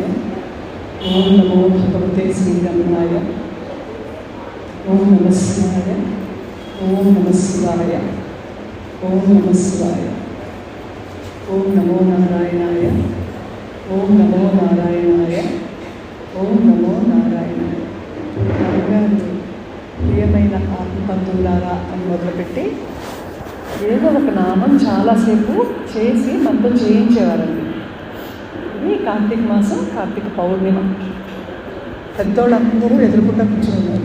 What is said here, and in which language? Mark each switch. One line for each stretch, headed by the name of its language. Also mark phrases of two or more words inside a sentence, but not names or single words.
Sanskrit: ओम नमो भगवते श्रीरमणाय। ओम नमः शिवाय। ओम नमः शिवाय। ओम नमः शिवाय। ओम नमो नारायणाय। ओम नमो नारायणाय। ओम नमो नारायणाय।
Telugu: ప్రియమైన ఆత్మబంధువులారా అని మొదలుపెట్టి ఏదో ఒక నామం చాలాసేపు చేసి మనతో చేయించేవారండి. ఇది కార్తీక మాసం, కార్తీక పౌర్ణిమ. పెద్దోళ్ళందరూ ఎదురుకుండా కూర్చున్నారు.